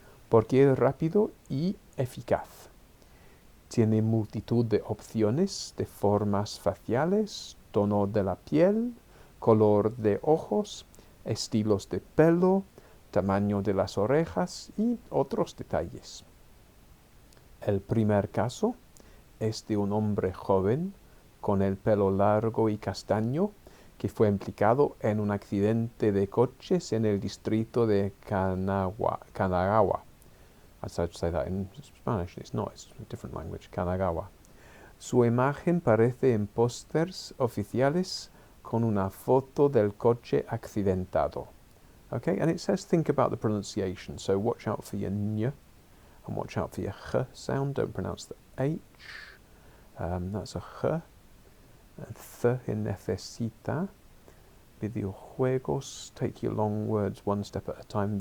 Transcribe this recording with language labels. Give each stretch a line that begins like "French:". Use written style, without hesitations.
Spanish: porque es rápido y eficaz. Tiene multitud de opciones de formas faciales, tono de la piel, color de ojos, estilos de pelo, tamaño de las orejas y otros detalles. El primer caso es de un hombre joven con el pelo largo y castaño que fue implicado en un accidente de coches en el distrito de Kanagawa.
English: I tried to say that in Spanish, it's not, it's a different language, Kanagawa.
Spanish: Su imagen aparece en pósters oficiales con una foto del coche accidentado.
English: Okay, and it says think about the pronunciation, so watch out for your ñ and watch out for your ch sound, don't pronounce the h. That's a ch. Th in necesita. Videojuegos, take your long words one step at a time.